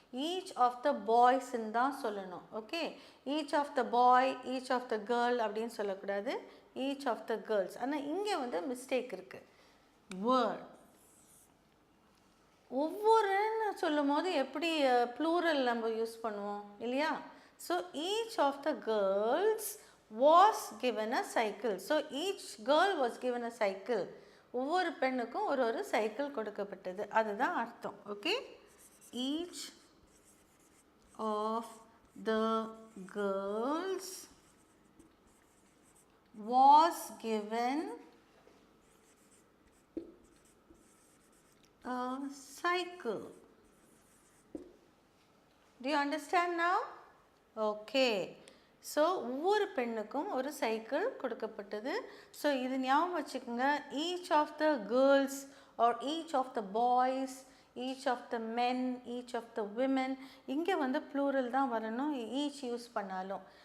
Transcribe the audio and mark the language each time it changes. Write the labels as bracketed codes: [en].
[en] each of the பாய்ஸ்ன்னு [ta] தான் சொல்லணும். [en] okay, each of the boy, each of the girl [ta] அப்படின்னு சொல்லக்கூடாது, [en] Each of the girls. [ta] ஆனால் இங்கே வந்து மிஸ்டேக் இருக்குது. வேர்ட் ஒவ்வொருன்னு சொல்லும் போது எப்படி ப்ளூரல் நம்ம யூஸ் பண்ணுவோம் இல்லையா? [en] So each of the girls was given a cycle. So each girl was given a cycle. [ta] ஒவ்வொரு பெண்ணுக்கும் ஒரு சைக்கிள் கொடுக்கப்பட்டது, அதுதான் அர்த்தம். [en] Okay, each of the girls was given a cycle. Do you understand now? [ta] Okay, so ஒவ்வொரு பெண்ணுக்கும் ஒரு cycle கொடுக்கப்பட்டது. [en] so [ta] இது ஞாபகம் வச்சுக்கோங்க, [en] each of the girls or each of the boys, each of the men, each of the women, [ta] இங்கே வந்து plural தான் வரணும் [en] Each use பண்ணாலும்.